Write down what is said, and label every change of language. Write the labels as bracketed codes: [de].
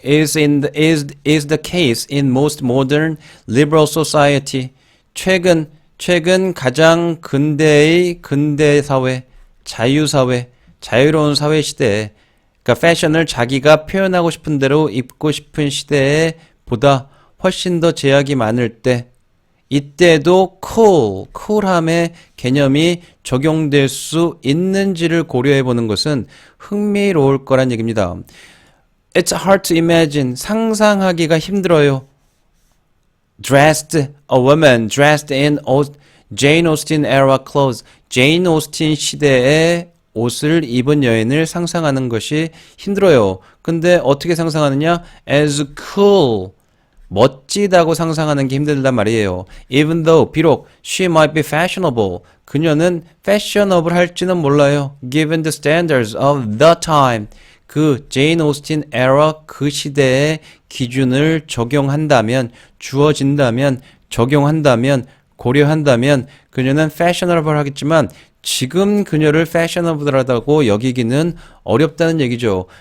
[en] is the case in most modern liberal society. [ko] 최근 가장 근대의 근대 사회, 자유 사회, 자유로운 사회 시대에 그러니까 패션을 자기가 표현하고 싶은 대로 입고 싶은 시대에 보다 훨씬 더 제약이 많을 때 이때도 쿨함의 개념이 적용될 수 있는지를 고려해 보는 것은 흥미로울 거란 얘기입니다. [en] It's hard to imagine. [ko] 상상하기가 힘들어요. [en] A woman dressed in Jane Austen era clothes. [ko] 제인 오스틴 시대의 옷을 입은 여인을 상상하는 것이 힘들어요. 근데 어떻게 상상하느냐? [en] As cool. [ko] 멋지다고 상상하는 게 힘들단 말이에요. [en] Even though, 비록 she might be fashionable. [ko] 그녀는 fashionable 할지는 몰라요. [en] Given the standards of the time. [ko] 그 제인 오스틴 에라 그 시대의 기준을 적용한다면, 주어진다면, 적용한다면, 고려한다면 그녀는 fashionable 하겠지만 지금 그녀를 fashionable하다고 여기기는 어렵다는 얘기죠.